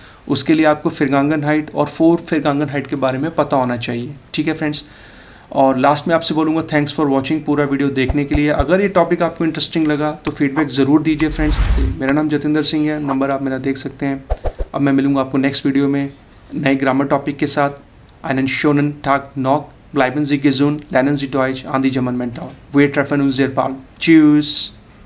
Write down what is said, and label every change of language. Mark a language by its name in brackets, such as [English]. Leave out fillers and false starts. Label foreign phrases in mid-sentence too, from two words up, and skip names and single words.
[Hindi] उसके लिए आपको फिरगांगनहाइट और फोर फिरगांगनहाइट के बारे में पता होना चाहिए, ठीक है फ्रेंड्स। और लास्ट में आपसे बोलूँगा [English] thanks for watching, [Hindi] पूरा वीडियो देखने के लिए। अगर ये टॉपिक आपको इंटरेस्टिंग लगा तो फीडबैक ज़रूर दीजिए फ्रेंड्स। मेरा नाम जतिंदर सिंह है, नंबर आप मेरा देख सकते हैं। अब मैं मिलूँगा आपको [English] next video [Hindi] में नए [English] grammar topic [Hindi] के साथ। [German] Einen schönen Tag noch, bleiben Sie gesund, lernen Sie Deutsch an die German Mentor. Wir treffen uns sehr bald. Tschüss.